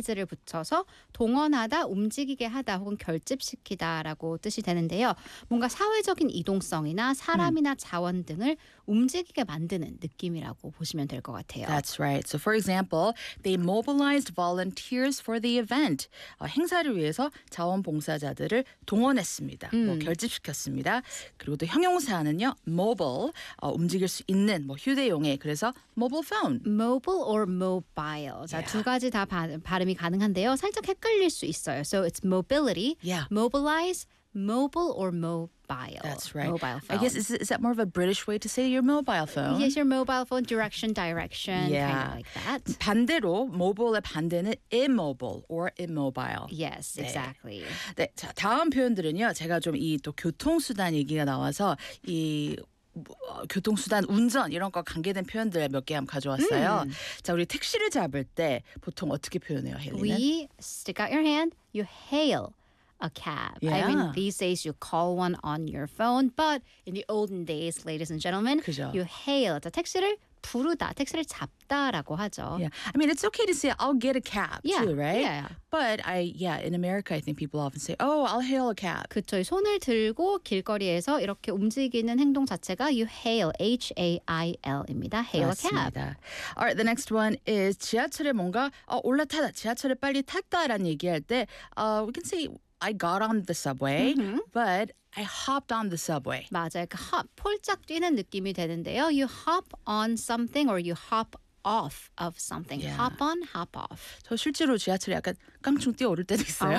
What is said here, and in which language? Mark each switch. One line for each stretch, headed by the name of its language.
Korean: phrase를 붙여서 동원하다, 움직이게 하다 혹은 결집시키다라고 뜻이 되는데요. 뭔가 사회적인 이동성이나 사람이나 자원 등을 움직이게 만드는 느낌이라고 보시면 될 것 같아요.
English: That's right. So for example, they mobilized volunteers for the event.
Korean: 행사를 위해서 자원봉사자들을 동원했습니다. 뭐 결집시켰습니다. 그리고 또 형용사는요, mobile, 움직일 수 있는 뭐 휴대용에 그래서 mobile phone.
English: Mobile or mobile.
Korean: 자, 두 가지 다 발음이 가능한데요. 살짝 헷갈릴 수 있어요.
English: So it's mobility, mobilize, mobile or mobile. That's right. Mobile phone. I guess is that more of a British way to say your mobile phone? Yes, your mobile phone. Direction. Kind of like that.
Korean: 반대로 mobile의 반대는 immobile or immobile.
English: Yes,
Korean: 네.
English: exactly.
Korean: 네, 자 다음 표현들은요. 제가 좀 이 또 교통수단 얘기가 나와서 이 교통수단 운전 이런 거 관계된 표현들 몇 개 한번 가져왔어요. 자 우리 택시를 잡을 때 보통 어떻게 표현해요, 헤리는?
English: We stick out your hand. You hail. A cab. Yeah. I mean, these days you call one on your phone, but in the olden days, ladies and gentlemen,
Korean: 그죠.
English: you hail.
Korean: 자, 택시를 부르다, 택시를 잡다라고 하죠.
English: Yeah. I mean, it's okay to say, I'll get a cab yeah. too, right? Yeah. But in America, I think people often say, oh, I'll hail a cab.
Korean: 그렇죠. 손을 들고 길거리에서 이렇게 움직이는 행동 자체가
English: you hail,
Korean: H-A-I-L입니다. Hail 맞습니다.
English: a cab. All right, the next one is
Korean: 지하철에 뭔가 올라타다, 지하철에 빨리 탔다라는 얘기할 때
English: we can say, I got on the subway, but I hopped on the subway.
Korean: 맞아요. 그 hop, 폴짝 뛰는 느낌이 되는데요.
English: You hop on something or you hop off of something. Yeah. Hop on, hop off.
Korean: 저 실제로 지하철에 약간 깡충 뛰어오를 때도 있어요.